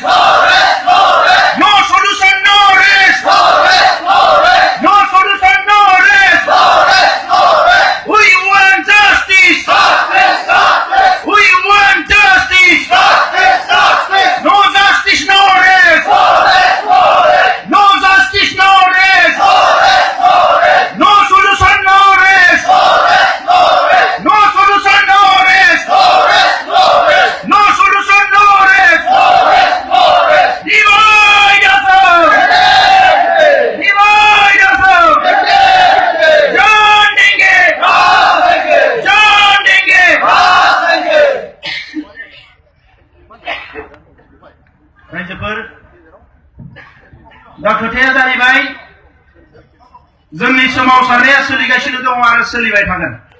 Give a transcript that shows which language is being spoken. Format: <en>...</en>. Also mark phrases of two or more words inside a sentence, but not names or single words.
<en>no solution no rest no solution no rest we want justice we want justice no justice no rest no justice no rest no solution no rest no solution no rest no solution no rest divide us divide us</en> <hi>जान देंगे जान देंगे</hi> <brx>रायजोफोर दा खोथाया जाहैबाय जोंनि सोमावसारनाया सोलिगासिनो दङ आरो सोलिबाय थागोन</brx>